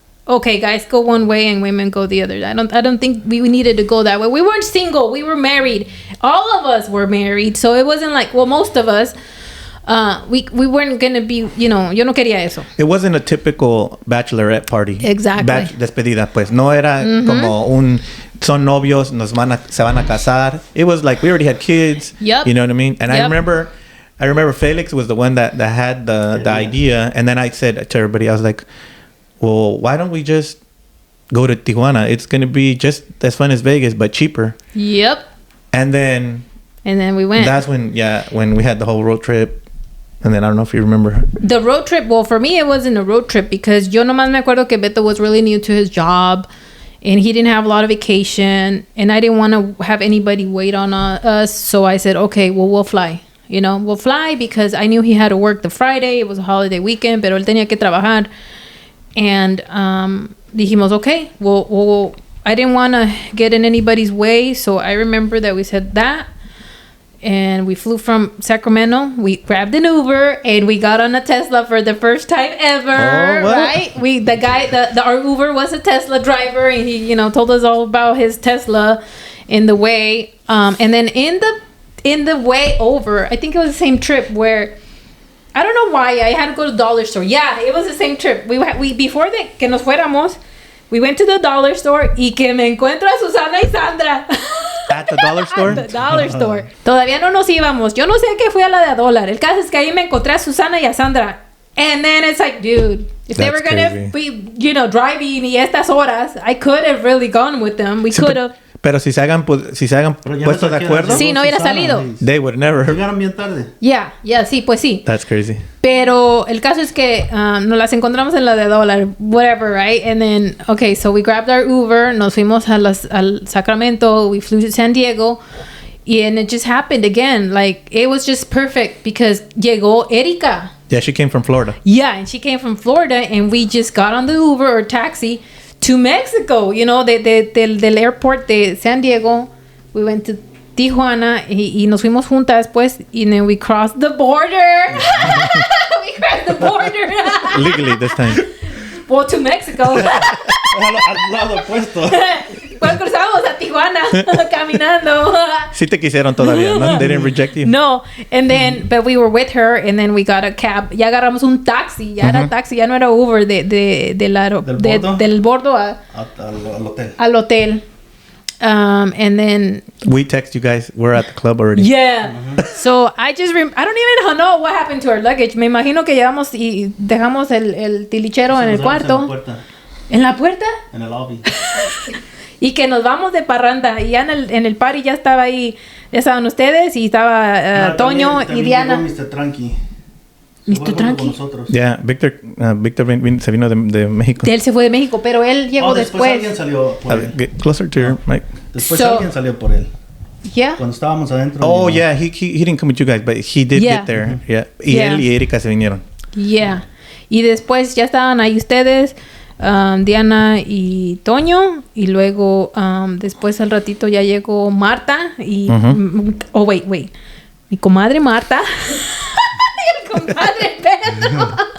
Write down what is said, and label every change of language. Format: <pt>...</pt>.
<en>Okay, guys go one way and women go the other. I don't think we needed to go that way. We weren't single. We were married. All of us were married. So it wasn't like, well, most of us, we weren't going to be, you know,</en> <es>yo no quería eso.</es> <en>It wasn't a typical bachelorette party. Exactly.</en> <es>Despedida, pues. No era como son novios, se van a casar.</es> <en>It was like we already had kids. Yep. You know what I mean? And I remember Felix was the one that had the idea. And then I said to everybody, I was like, well, why don't we just go to Tijuana? It's going to be just as fun as Vegas, but cheaper. Yep. And then we went. That's when we had the whole road trip. And then I don't know if you remember. The road trip, well, for me, it wasn't a road trip because</en> <es>yo nomás me acuerdo que</es> <en>Beto was really new to his job and he didn't have a lot of vacation and I didn't want to have anybody wait on us. So I said, okay, well, we'll fly. You know, we'll fly because I knew he had to work the Friday. It was a holiday weekend,</en> <es>pero él tenía que trabajar.</es> <en>And</en> <es>dijimos,</es> <en>okay, well, I didn't want to get in anybody's way. So I remember that we said that. And we flew from Sacramento. We grabbed an Uber and we got on a Tesla for the first time ever. Oh, right? Our Uber was a Tesla driver and he, you know, told us all about his Tesla in the way. And then in the way over, I think it was the same trip where I don't know why I had to go to the dollar store. Yeah, it was the same trip. We before</en> <es>que nos fuéramos,</es> <en>we went to the dollar store</en> <es>y que me encuentro a Susana y Sandra.</es> <en>At the dollar store? At the dollar store.</en> <es>Todavía no nos íbamos. Yo no sé qué fui a la de $1. El caso es que ahí me encontré a Susana y a Sandra.</es> <en>And then it's like, dude, if they were going to be, you know, driving</en> <es>y estas horas,</es> <en>I could have really gone with them. We could have.</en> <es>Pero si se hagan puesto de acuerdo. Sí, no hubiera salido.</es> <en>They would never.</en> <es>Llegaron bien tarde. Yeah, sí, pues sí.</es> <en>That's crazy.</en> <es>Pero el caso es que nos las encontramos en la de $1,</es> <en>whatever, right? And then, okay, so we grabbed our Uber,</en> <es>nos fuimos al Sacramento,</es> <en>we flew to San Diego, and it just happened again. Like, it was just perfect because</en> <es>llegó Erika.</es> <en>Yeah, she came from Florida. Yeah, and she came from Florida, and we just got on the Uber or taxi to Mexico, you know, del airport de San Diego. We went to Tijuana</en> <es>y nos fuimos juntas pues,</es> <en>and then we crossed the border. We crossed the border. Legally this time. Well, to Mexico.</en> <es>Al lado opuesto. Pues cruzamos a Tijuana caminando. Sí te quisieron todavía, ¿no?</es> <en>They didn't reject you. No, and then, but we were with her, and then we got a cab.</en> <es>Ya agarramos un taxi, ya era taxi, ya no era Uber del bordo al hotel. Al hotel.</es> <en>And then we text you guys. We're at the club already. Yeah. So I don't even know what happened to our luggage.</en> <es>Me imagino que llevamos y dejamos el tilichero en el cuarto. ¿En la puerta? En el lobby. Y que nos vamos de parranda. Y ya en el party ya estaba ahí. Ya estaban ustedes y estaba Toño también y Diana. Mr. Tranqui. Mr. Tranqui. Yeah, Víctor se vino de México. Él se fue de México, pero él llegó después. Alguien salió por él.</es> <en>Get closer to your mic.</en> <es>Después alguien salió por él.</es> <en>Yeah.</en> <es>Cuando estábamos adentro.</es> <en>Oh, yeah, he didn't come with you guys, but he did get there. Yeah.</en> <es>Y él y Erika se vinieron.</es> <en>Yeah.</en> <es>Y después ya estaban ahí ustedes, Diana y Toño. Y luego después al ratito ya llegó Marta. Y... Oh, wait. Mi comadre Marta. Y el compadre Pedro.</es>